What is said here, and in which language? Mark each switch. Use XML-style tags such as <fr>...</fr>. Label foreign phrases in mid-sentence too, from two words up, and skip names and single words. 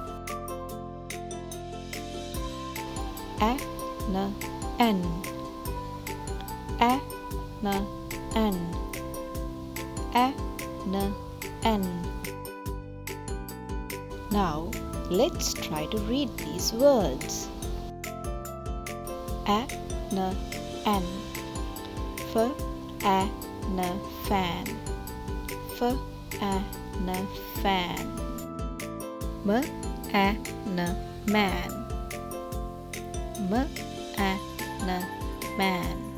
<en>A n n, a n n, a n n. Now let's try to read these words. A n n, f a n fan, f a n fan. M a n man, m a n man.</en>